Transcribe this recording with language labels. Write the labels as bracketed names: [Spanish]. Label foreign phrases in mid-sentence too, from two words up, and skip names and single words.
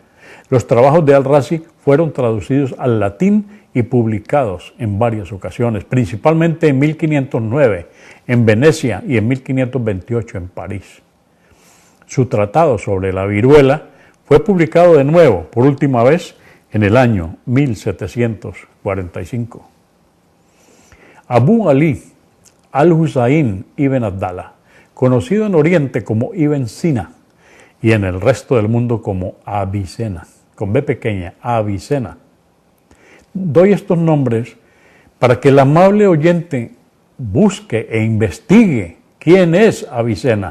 [Spanish] Los trabajos de Al-Razi fueron traducidos al latín y publicados en varias ocasiones, principalmente en 1509 en Venecia y en 1528 en París. Su tratado sobre la viruela fue publicado de nuevo, por última vez, en el año 1745. Abu Ali al-Husayn ibn Abdallah, conocido en Oriente como Ibn Sina y en el resto del mundo como Avicena, con B pequeña, Avicena. Doy estos nombres para que el amable oyente busque e investigue quién es Avicena.